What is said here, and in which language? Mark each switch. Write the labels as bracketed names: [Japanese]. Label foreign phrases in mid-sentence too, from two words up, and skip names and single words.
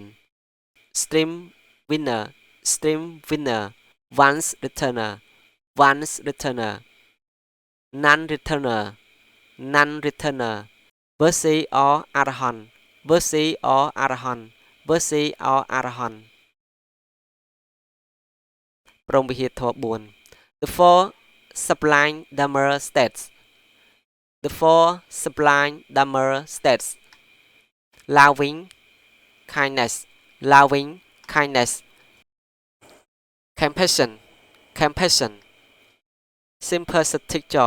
[English] Stream winner. Stream winner. Once returner. Once returner. Non-returner. Non-returner. Mercy or Arahant. Mercy or Arahant. Mercy or Arahant. [Khmer] ព្រហ្មវិហារធម៌ 4. [English] The four sublime Dhamma states. The four sublime Dhamma states. Loving kindness. Loving kindness. Compassion. Compassion. Sympathetic joy.